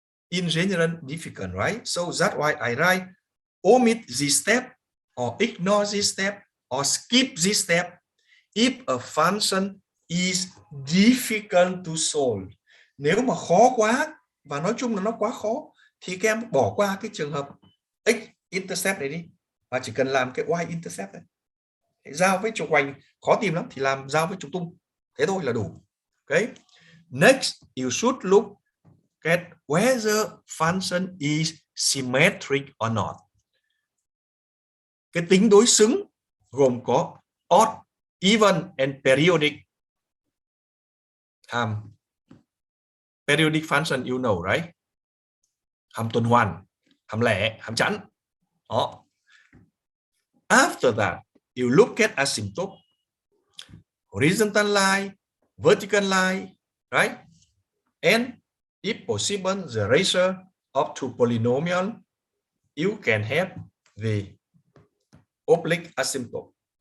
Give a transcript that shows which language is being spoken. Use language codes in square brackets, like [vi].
[en] In general, difficult, right? So that's why I write omit this step or ignore this step or skip this step if a function is difficult to solve. [vi] Nếu mà khó quá và nói chung là nó quá khó thì các em bỏ qua cái trường hợp x-intercept này đi và chỉ cần làm cái y-intercept này. Giao với trục hoành khó tìm lắm thì làm giao với trục tung. Thế thôi là đủ. Okay. [en] Next, you should look at whether function is symmetric or not. [vi] Cái tính đối xứng gồm có [en] odd, even and periodic. Periodic function you know, right? [vi] Hàm tuần hoàn, hàm lẻ, hàm chẵn. Đó. [en] After that, you look at asymptote, horizontal line, vertical line, right? And if possible, the ratio of two polynomials, you can have the oblique asymptote.